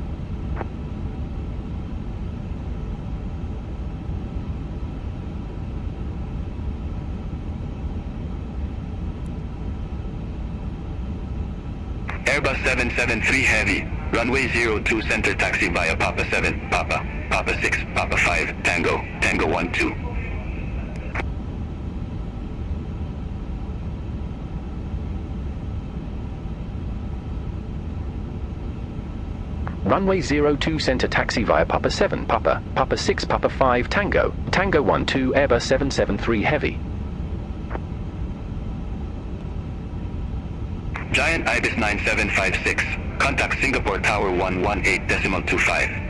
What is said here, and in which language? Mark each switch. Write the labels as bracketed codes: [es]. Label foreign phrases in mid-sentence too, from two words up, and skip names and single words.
[en] Airbus 773 Heavy, runway 02 center taxi via Papa 7, Papa, Papa 6, Papa 5, Tango, Tango 1 2. Runway 02 center taxi via Papa 7, Papa, Papa 6, Papa 5, Tango, Tango 1 2 Airbus 773 Heavy. Giant Ibis 9756, contact Singapore Tower 118.25.